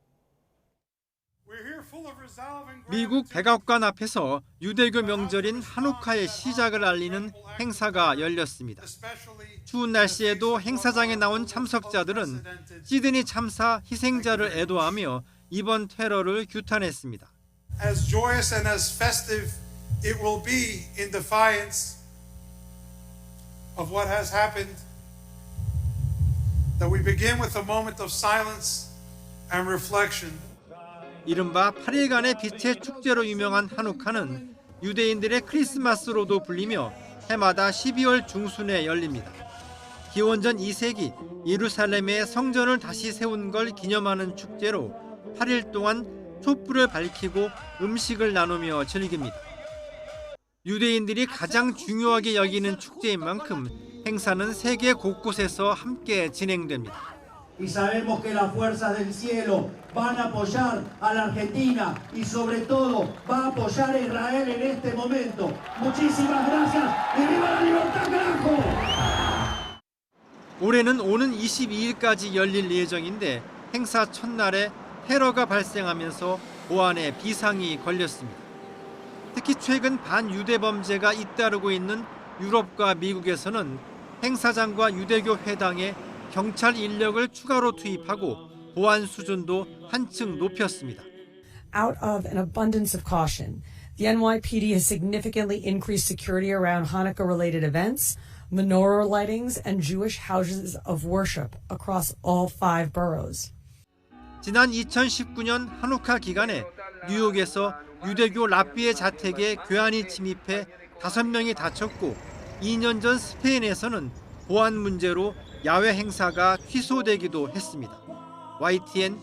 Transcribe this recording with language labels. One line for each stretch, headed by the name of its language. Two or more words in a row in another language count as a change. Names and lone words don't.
Korean: 미국 백악관 앞에서 유대교 명절인 한우카의 시작을 알리는 행사가 열렸습니다. 추운 날씨에도 행사장에 나온 참석자들은 시드니 참사 희생자를 애도하며 이번 테러를 규탄했습니다.
English: As joyous and as festive it will be in defiance of what has happened, that we begin with a moment of silence and reflection.
Korean: 이른바 8일간의 빛의 축제로 유명한 한우카는 유대인들의 크리스마스로도 불리며 해마다 12월 중순에 열립니다. 기원전 2세기 예루살렘의 성전을 다시 세운 걸 기념하는 축제로 8일 동안 촛불을 밝히고 음식을 나누며 즐깁니다. 유대인들이 가장 중요하게 여기는 축제인 만큼 행사는 세계 곳곳에서 함께 진행됩니다.
Spanish: Y sabemos que las fuerzas del cielo van a apoyar a la Argentina y sobre todo va a apoyar a Israel en este momento. Muchísimas gracias y viva la libertad, carajo!
Korean: 올해는 오는 22일까지 열릴 예정인데 행사 첫날에 테러가 발생하면서 보안에 비상이 걸렸습니다. 특히 최근 반유대 범죄가 잇따르고 있는 유럽과 미국에서는 행사장과 유대교 회당에 경찰 인력을 추가로 투입하고 보안 수준도 한층 높였습니다.
English: Out of an abundance of caution, the NYPD has significantly increased security around Hanukkah-related events, menorah lightings, and Jewish houses of worship across all 5 boroughs.
Korean: 지난 2019년 한우카 기간에 뉴욕에서 유대교 랍비의 자택에 괴한이 침입해 5명이 다쳤고 2년 전 스페인에서는 보안 문제로 야외 행사가 취소되기도 했습니다.